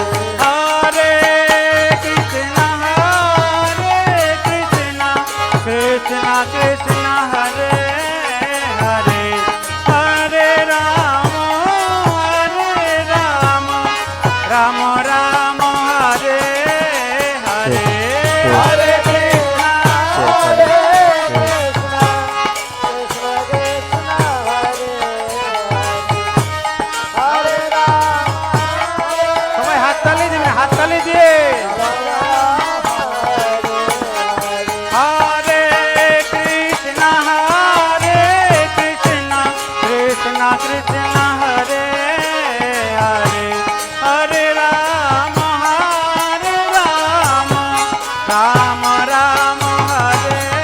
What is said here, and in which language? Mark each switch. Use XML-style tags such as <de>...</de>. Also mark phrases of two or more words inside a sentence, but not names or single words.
<sa>हरे कृष्ण कृष्ण कृष्ण हरे हरे हरे राम राम राम हरे हरे हरे कृष्ण हरे कृष्णा कृष्णा कृष्णा हरे हरे राम</sa> <bn>সবাই হাততালি দিবেন, হাততালি দিয়ে হরে কৃষ্ণ</bn> <sa>কৃষ্ণ কৃষ্ণ হরে হরে হরে রাম রাম রাম হরে</sa>